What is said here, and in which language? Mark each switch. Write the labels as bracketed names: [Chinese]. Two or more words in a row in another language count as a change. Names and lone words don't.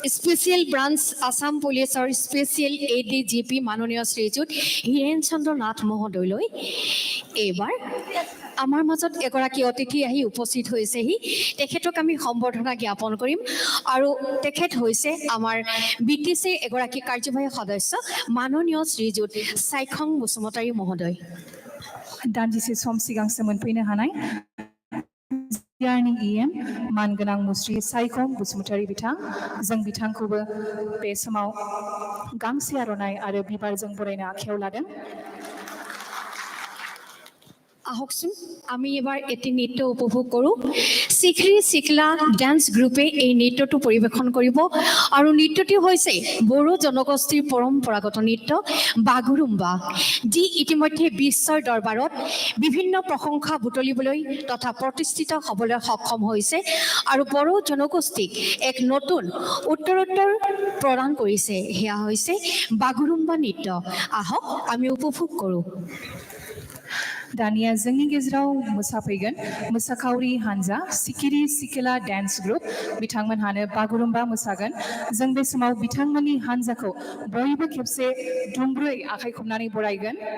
[Assamese] স্পেচিয়েল ব্ৰাঞ্চ আছাম পুলিচৰ স্পেচিয়েল ADGP মাননীয় শ্ৰীযুত হীৰেন চন্দ্ৰ নাথ মহোদয়লৈ এইবাৰ আমাৰ মাজত এগৰাকী অতিথি আহি উপস্থিত হৈছেহি তেখেতক আমি সম্বৰ্ধনা জ্ঞাপন কৰিম আৰু তেখেত হৈছে আমাৰ BTCৰ এগৰাকী কাৰ্যবাহী সদস্য মাননীয় শ্ৰীযুত চাইখং বসুমতাৰী মহোদয় [Bodo] दान्दिसे सम सिगांसो मोनफैनो हानाय जियारनि EM मानगोनां मुस्रि साइखं बसुमतारी बिथां जों बिथांखौबो बे समाव गांसे आर'नाइ आरो बिबारजों बरायनो आखायाव लादों [Assamese] আহকচোন আমি এবাৰ এটি নৃত্য উপভোগ কৰোঁ চিখৰি চিকলা ডান্স গ্ৰুপে এই নৃত্যটো পৰিৱেশন কৰিব আৰু নৃত্যটি হৈছে বড়ো জনগোষ্ঠীৰ পৰম্পৰাগত নৃত্য বাগুৰুম্বা যি ইতিমধ্যে বিশ্বৰ দৰবাৰত বিভিন্ন প্ৰশংসা বুটলিবলৈ তথা প্ৰতিষ্ঠিত হ'বলৈ সক্ষম হৈছে আৰু বড়ো জনগোষ্ঠীক এক নতুন উত্তৰোত্তৰ প্ৰদান কৰিছে সেয়া হৈছে বাগুৰুম্বা নৃত্য আহক আমি উপভোগ কৰোঁ [Bodo] दानिया जोंनि गेजेराव मोसाफैगोन मोसाखावरि हानजा सिखिरि सिखिला डान्स ग्रुप बिथांमोनहानो बागुरुम्बा मोसागोन जों बे समाव बिथांमोननि हानजाखौ बयबो खेबसे दुंब्रै आखाइ खबनानै बरायगोन